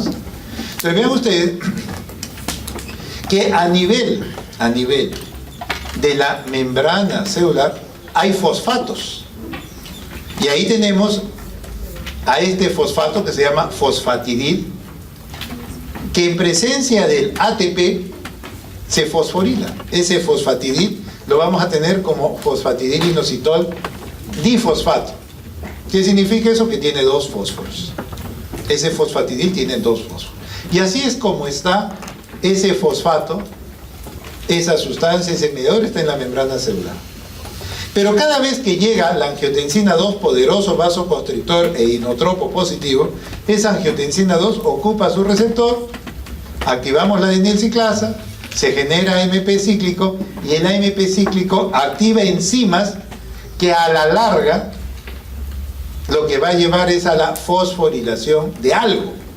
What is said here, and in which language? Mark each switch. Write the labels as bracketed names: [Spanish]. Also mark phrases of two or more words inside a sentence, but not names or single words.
[Spanish] Entonces vean ustedes que a nivel de la membrana celular hay fosfatos. Y ahí tenemos a este fosfato que se llama fosfatidil, que en presencia del ATP se fosforila. Ese fosfatidil lo vamos a tener como fosfatidil inositol difosfato. ¿Qué significa eso? Que tiene dos fósforos. Ese fosfatidil tiene dos fósforos. Y así es como está ese fosfato, esa sustancia, ese mediador está en la membrana celular. Pero cada vez que llega la angiotensina 2, poderoso vasoconstrictor e inotropo positivo, esa angiotensina 2 ocupa su receptor, activamos la adenilciclasa, se genera AMP cíclico y el AMP cíclico activa enzimas que a la larga lo que va a llevar es a la fosforilación de algo.